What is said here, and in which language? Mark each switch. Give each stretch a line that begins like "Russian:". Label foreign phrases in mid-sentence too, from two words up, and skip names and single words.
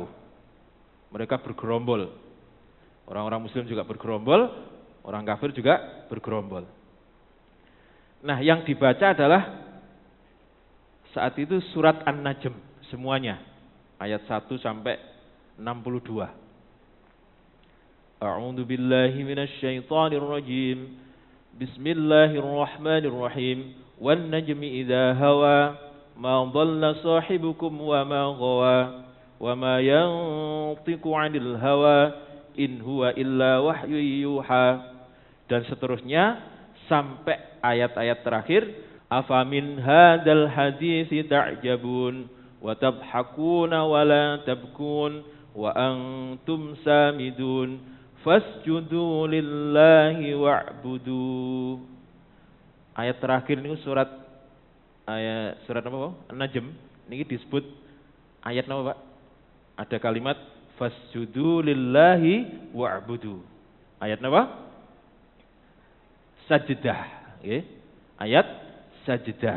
Indonesian: Mereka bergerombol. Orang-orang muslim juga bergerombol, orang kafir juga bergerombol. Nah, yang dibaca adalah saat itu surat An-Najm semuanya, ayat 1 sampai 62.
Arabic: أعوذ بالله من الشيطان الرجيم. Bismillahirrahmanirrahim. والنجم إذا هوى ما ضل صاحبكم وما غوى وما ينطق عن الهوى إن هو إلا وحي يوحى,
Indonesian: dan seterusnya sampai ayat-ayat terakhir.
Arabic: أفمن هذا الحديث تعجبون وتضحكون ولا تبكون وأنتم سامدون فاسجدوا لله واعبدوا.
Indonesian: Ayat terakhir ini surat apa Pak? An-Najm. Ini disebut ayat apa Pak? Ada kalimat
Arabic: فاسجدوا لله واعبدوا.
Indonesian: Ayat apa? Sajdah. Ayat sajdah.